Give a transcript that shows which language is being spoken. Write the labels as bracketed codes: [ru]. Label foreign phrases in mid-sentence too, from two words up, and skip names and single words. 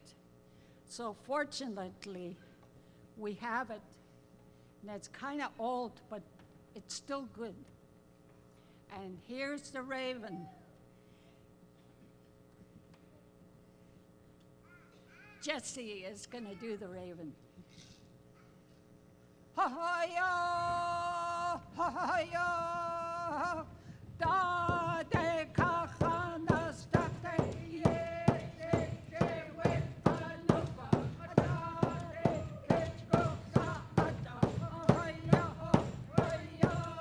[en] So fortunately, we have it. And it's kind of old, but it's still good. And here's the raven. Jesse is going to do the raven. Ha-ha-ya, ha-ha-ya, da de kahana state, ye de we panuka, da de kechko sa ata, ha-ya, ha-ya,